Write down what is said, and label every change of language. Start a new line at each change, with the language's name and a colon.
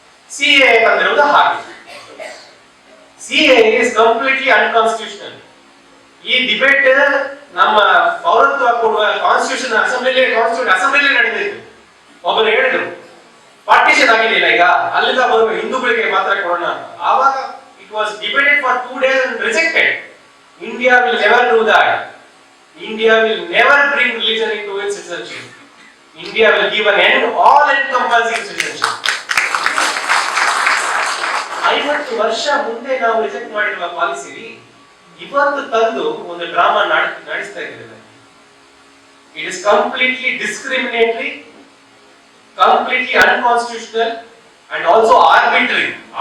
Kannada: CAA ಅಂದಿರೋದು ಹಾಗೆ.
English: CAA is completely unconstitutional.
Kannada: ಈ debate ನಮ್ಮ ಪೌರತ್ವ ಕೊಡುವ ಕಾನ್ಸ್ಟಿಟ್ಯೂಷನ್ ಅಸೆಂಬ್ಲಿಲಿ ನಡೆದಿತ್ತು. ಒಬ್ಬರು ಹೇಳಿದ್ರು ಪಾರ್ಟಿಷನ್ ಆಗಿದೆಯಲ್ಲ ಈಗ, ಅಲ್ಲಿಂದ ಬರುವ ಹಿಂದೂಗಳಿಗೆ ಮಾತ್ರ ಕೊಡೋಣ ಅಂತ.
English: ಆವಾಗ it was debated for 2 days and rejected. India will never do that. India will never bring religion into its citizenship. India will give an end all encompassing citizenship.
Kannada: 50 ವರ್ಷ ಮುಂದೆ ನಾವು ರಿಜೆಕ್ಟ್ ಮಾಡಿರುವ ಪಾಲಿಸಿ ಇವತ್ತು ತಂದು ಒಂದು ಡ್ರಾಮಾ ನಡೆಸ್ತಾ ಇದ್ದಾರೆ.
English: It is completely discriminatory, completely unconstitutional and also arbitrary.